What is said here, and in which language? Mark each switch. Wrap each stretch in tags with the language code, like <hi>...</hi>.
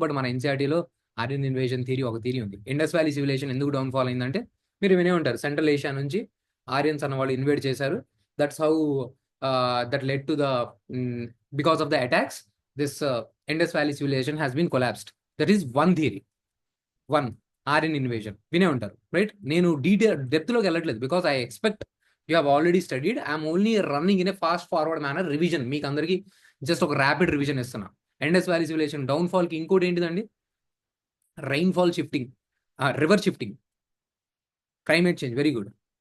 <te>But మన ఎన్సీఆర్టీలో Aryan invasion theory ఒక theory ఉంది. ఇండస్ వ్యాలీ సివిలైజేషన్ ఎందుకు డౌన్ ఫాల్ అయిందంటే మీరు వినే ఉంటారు, సెంట్రల్ ఏషియా నుంచి ఆర్యన్స్ అన్న వాళ్ళు ఇన్వేట్ చేశారు.</te> <en>That's how that led to the because of the attacks, this Indus Valley civilization has been collapsed. That is one theory.</en> <te>One, Aryan invasion వినే ఉంటారు, రైట్? నేను డెప్త్లోకి వెళ్ళట్లేదు</te> <en>Because I expect you have already studied. I'm only running in a fast forward manner revision.</en> <te>మీకు అందరికీ just ఒక rapid revision ఇస్తున్నా. Indus valley civilisation డౌన్ఫాల్కి ఇంకోటి ఏంటిదండి? Rainfall shifting, river shifting, climate change. Very good.</te>